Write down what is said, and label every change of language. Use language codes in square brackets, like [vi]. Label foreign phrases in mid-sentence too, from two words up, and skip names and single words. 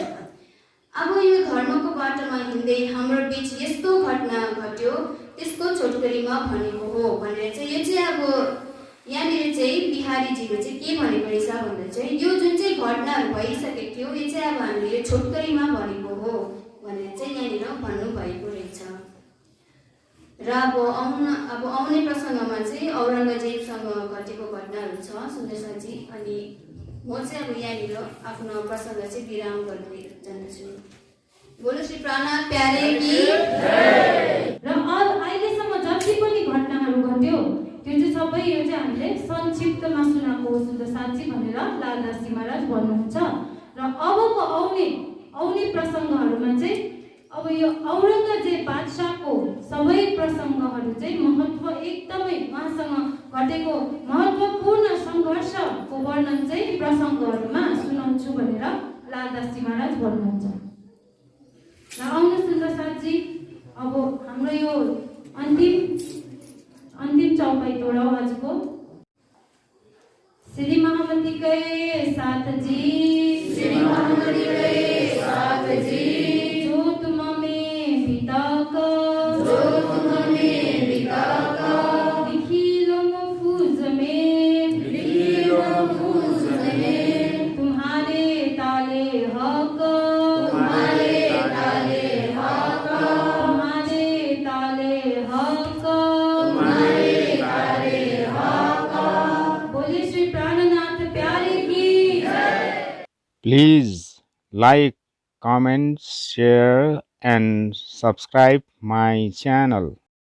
[ne] अब यो धर्मको बाटोमा हिँड्दै हाम्रो बीच यस्तो घटना घट्यो त्यसको छोटकरीमा भनेको हो भनेर चाहिँ यो चाहिँ अब यहाँनिर चाहिँ बिहारीजीले चाहिँ के भनेको रहेछ भन्दा चाहिँ यो जुन चाहिँ घटनाहरू भइसकेको थियो यो चाहिँ अब हामीले यो छोटकरीमा भनेको हो भनेर चाहिँ यहाँनिर भन्नुभएको रहेछ। र अब आउने प्रसङ्गमा चाहिँ औरङ्गजेबसँग घटेको घटनाहरू छ सुन्दर साथजी। अनि म चाहिँ अब यहाँनिर आफ्नो प्रसङ्ग चाहिँ विराम गर्दै जान्दछु। [hi] बोलो श्री प्राणनाथ प्यारे की। [ne] र अहिलेसम्म जति पनि घटनाहरू घट्यो त्यो चाहिँ सबै यो चाहिँ हामीले संक्षिप्तमा सुनाएको हो सुन्दर साथजी भनेर लालदासजी महाराज भन्नुहुन्छ। र अबको आउने प्रसङ्गहरूमा चाहिँ अब यो औरङ्गजेब बादशाहको सबै प्रसङ्गहरू चाहिँ महत्त्व एकदमै उहाँसँग घटेको महत्त्वपूर्ण सङ्घर्षको वर्णन चाहिँ प्रसङ्गहरूमा सुनाउँछु भनेर लालदासजी महाराज भन्नुहुन्छ। र आउनु सुन्दर साथजी अब हाम्रो यो अन्तिम चौपाई तोडाउ आजको। [hi] श्री महामती गए साथ जी, श्री महामती गए साथ जी, जो तुम में पिता का, जो तुम में पिता का, लिखी लो महफूज में, लिखी लो महफूज में, तुम्हारे ताले हक, तुम्हारे ताले हक, तुम्हारे ताले हक, तुम्हारे ताले हक। बोले श्री प्राणनाथ प्यारे की। [en] Please like, comment, share and subscribe my channel.